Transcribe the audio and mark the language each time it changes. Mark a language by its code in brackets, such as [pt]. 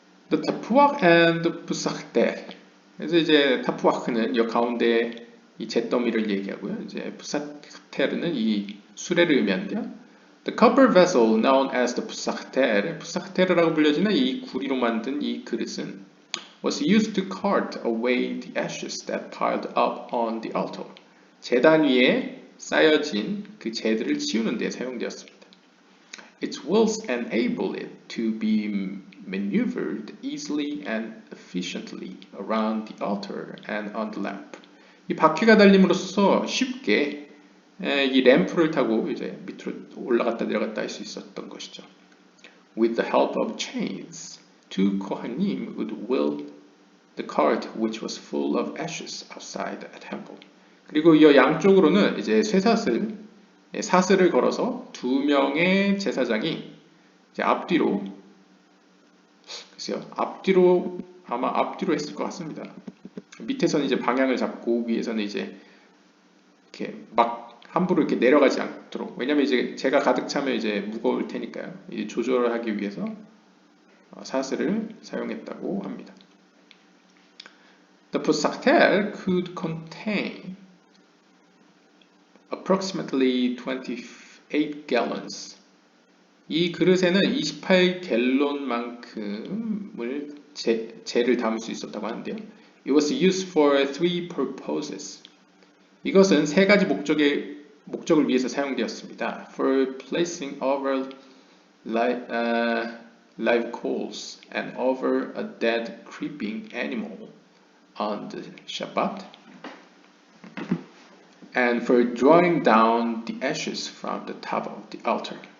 [en] The Tapuach and the Pusakter. [ko] 그래서 이제 타푸아크는 여 가운데 이 잿더미를 얘기하고요. 이제 푸사테르는 이 수레를 의미하는데요. [en] The copper vessel known as the [ko] 푸사테르, 푸사테르라고 불려지는 이 구리로 만든 이 그릇은 [en] was used to cart away the ashes that piled up on the altar. [ko] 제단 위에 쌓여진 그 재들을 치우는 데 사용되었습니다. [en] Its wheels enable it to be maneuvered easily and efficiently around the altar and on the lamp. [ko] 이 바퀴가 달림으로써 쉽게 이 램프를 타고 이제 밑으로 올라갔다 내려갔다 할 수 있었던 것이죠. [en] With the help of chains, two kohanim would wheel the cart which was full of ashes outside the temple. [ko] 그리고 이 양쪽으로는 이제 사슬을 걸어서 두 명의 제사장이 이제 앞뒤로, 글쎄요, 아마 앞뒤로 했을 것 같습니다. 밑에서는 이제 방향을 잡고 위에서는 이제 이렇게 막 함부로 이렇게 내려가지 않도록. 왜냐면 이제 재가 가득 차면 이제 무거울 테니까요. 이제 조절을 하기 위해서 사슬을 사용했다고 합니다. [en] The Pusakter could contain approximately 28 gallons. [ko] 이 그릇에는 28갤론만큼을 재를 담을 수 있었다고 하는데요. [en] It was used for three purposes. [ko] 이것은 세 가지 목적을 위해서 사용되었습니다. [en] For placing over live coals and over a dead creeping animal on the Shabbat, and for drawing down the ashes from the top of the altar.